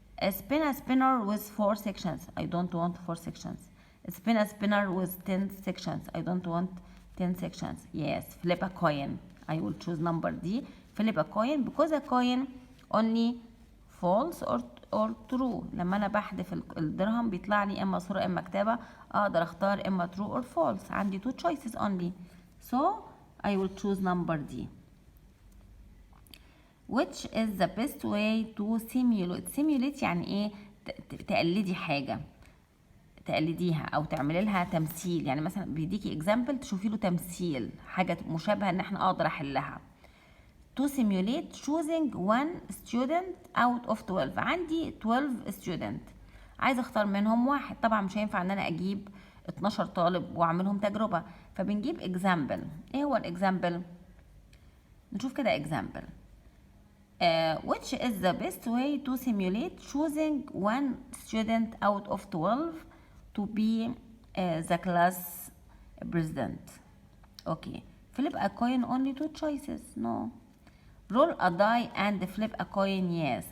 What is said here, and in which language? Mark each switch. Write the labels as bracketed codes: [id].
[en] Spin a spinner with 4 sections. I don't want 4 sections. Spin a spinner with 10 sections. I don't want 10 sections. Yes. Flip a coin. I will choose number D. Flip a coin because a coin only false or true. [ar] لما أنا بحذف الدرهم بيطلع لي إما صورة إما كتابة. أقدر أختار إما [en] true or false. [ar] عندي [en] 2 choices only. So I will choose number D. Which is the best way to simulate? [ar] Simulate يعني إيه؟ تقلدي حاجة. تقلديها أو تعملي لها تمثيل. يعني مثلا بيديكي example تشوفي له تمثيل حاجة مشابهة إن إحنا أقدر أحلها. [en] To simulate choosing one student out of 12. [ar] عندي 12 student عايزة اختار منهم واحد. طبعا مش هينفع ان انا اجيب 12 طالب واعملهم تجربة، فبنجيب example. ايه هو example؟ نشوف كده example. [en] Which is the best way to simulate choosing one student out of 12 to be the class president? Okay. Flip a coin, only 2 choices. No. Roll a die and flip a coin. Yes.